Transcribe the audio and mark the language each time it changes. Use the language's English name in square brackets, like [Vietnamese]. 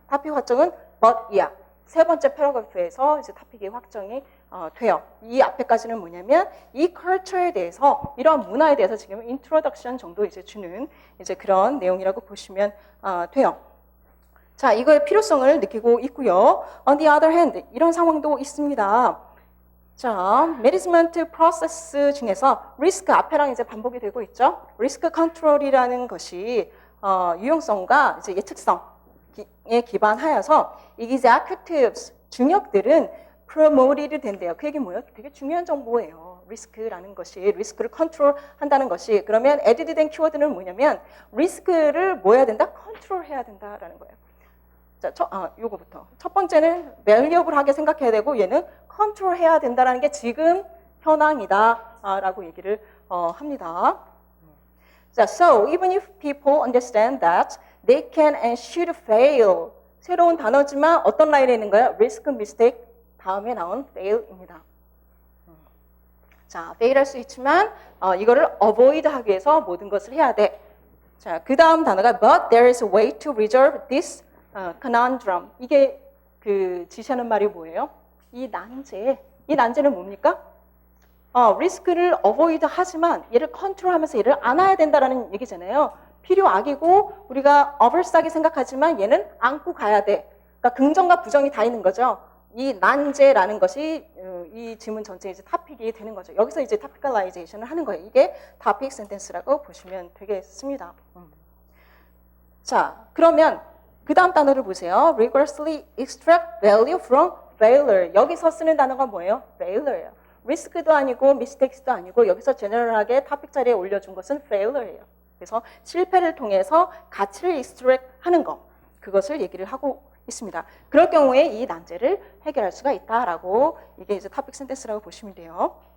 [Korean] 토픽 확정은 [English] but yeah. [Korean] 세 번째 패러그래프에서 이제 토픽이 확정이 돼요. 이 앞에까지는 뭐냐면 이 culture에 대해서 이런 문화에 대해서 지금 introduction 정도 이제 주는 이제 그런 내용이라고 보시면 돼요. 자, 이거의 필요성을 느끼고 있고요. [English] On the other hand, [Korean] 이런 상황도 있습니다. 자, 매니지먼트 프로세스 중에서 리스크 앞에랑 이제 반복이 되고 있죠. 리스크 컨트롤이라는 것이 유용성과 이제 예측성에 기반하여서 executives 중역들은 promoted 된대요. 그 얘기 뭐예요? 되게 중요한 정보예요. 리스크라는 것이, 리스크를 컨트롤한다는 것이. 그러면 added 된 키워드는 뭐냐면 리스크를 뭐 해야 된다? 컨트롤해야 된다라는 거예요. 자, 요거부터. 첫 번째는 valuable하게 생각해야 되고 얘는 컨트롤해야 된다라는 게 지금 현황이다라고 얘기를 합니다. [English] 자, so even if people understand that they can and should fail. [Korean] 새로운 단어지만 어떤 라인에 있는 거예요? risk, mistake 다음에 나온 fail입니다. 자, fail 할 수 있지만 이거를 avoid 하기 위해서 모든 것을 해야 돼. 자, 그 다음 단어가 [English] but there is a way to resolve this conundrum. [Korean] 이게 그 지시하는 말이 뭐예요? 이 난제는 뭡니까? 리스크를 어보이드 하지만 얘를 컨트롤하면서 얘를 안아야 된다라는 얘기잖아요. 필요악이고 우리가 어벌싸게 생각하지만 얘는 안고 가야 돼. 그러니까 긍정과 부정이 다 있는 거죠. 이 난제라는 것이 이 지문 전체의 이제 토픽이 되는 거죠. 여기서 이제 토피컬라이제이션을 하는 거예요. 이게 토픽 센텐스라고 보시면 되겠습니다. 자, 그러면 그 다음 단어를 보세요. [English] rigorously extract value from failure. [Korean] 여기서 쓰는 단어가 뭐예요? failure예요. 리스크도 아니고 mistakes도 아니고 여기서 제너럴하게 토픽 자리에 올려준 것은 failure예요. 그래서 실패를 통해서 가치를 extract 하는 것, 그것을 얘기를 하고 있습니다. 그럴 경우에 이 난제를 해결할 수가 있다라고 이게 이제 토픽 센텐스라고 보시면 돼요.